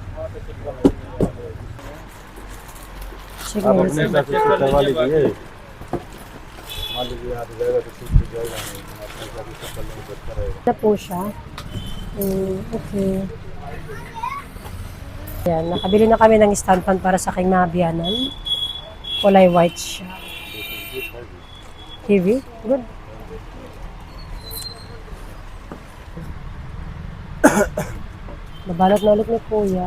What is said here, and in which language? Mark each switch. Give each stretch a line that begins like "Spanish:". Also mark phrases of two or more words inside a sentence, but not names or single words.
Filipino: Sige,
Hindi: आप अपने हिसाब से इसको करवा लीजिए। मान लीजिए यहाँ पे जाएगा तो ठीक से जाएगा नहीं, अपने हिसाब से सब कर लेंगे तो अच्छा रहेगा।
Filipino: na po siya. Okay. Ayan, nakabili na kami ng
English: stand fan
Filipino: para sa aking mga biyanan. Kulay white siya. TV? Good. Nabalot na ulit ni Kuya.